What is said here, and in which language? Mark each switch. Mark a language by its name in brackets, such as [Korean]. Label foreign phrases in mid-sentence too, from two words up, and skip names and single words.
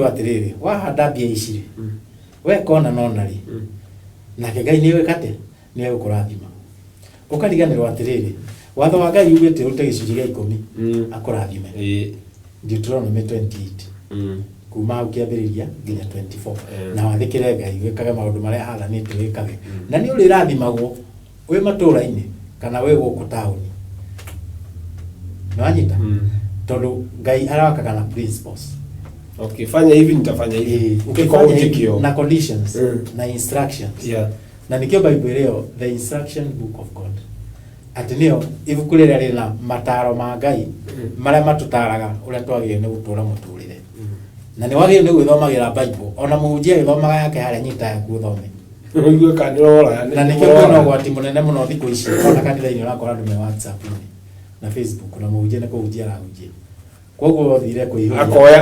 [Kikuyu] atĩrĩrĩ wahanda mbia ici rĩ wekona nona rĩ nake Ngai nĩ wĩka atĩ nĩ egũkũrathima ũkariganĩrwo atĩrĩrĩ watho wa Ngai ugĩte ũrute gĩcunjĩ gĩa 10 akũrathime Deuteronomy 28 kuma hau kĩambĩrĩria nginya 24 na wathĩkĩre Ngai wĩkage maũndũ marĩa athanĩte wĩkage na nĩ ũrĩrathimagwo wĩ matũũra-inĩ kana wĩ gũkũ taũni nĩ wanyita tondũ Ngai arawakaga na principles [Swahili] fanya hivi nitafanya hivi [Kikuyu] ukifanya na conditions na instructions na nikio Bible leo [English] the instruction book of God [Kikuyu] atĩ nĩyo ibuku rĩrĩa rĩna mataro ma Ngai marĩa matũtaraga ũrĩa twagĩrĩirwo nĩ gũtũũra mũtũũrĩre na nĩ wagĩrĩirwo nĩ gwĩthomagĩra Bible ona mũhunjia agĩthomaga yake harĩa nyita yaku ũthome na nĩkĩo kwĩna ũgwati mũnene mũno thikũ ici ona kanitha-inĩ ũrakora andũ me WhatsApp-inĩ na Facebook na mũhunjia nĩ kũhunjia arahunjia koguo thire kũihũria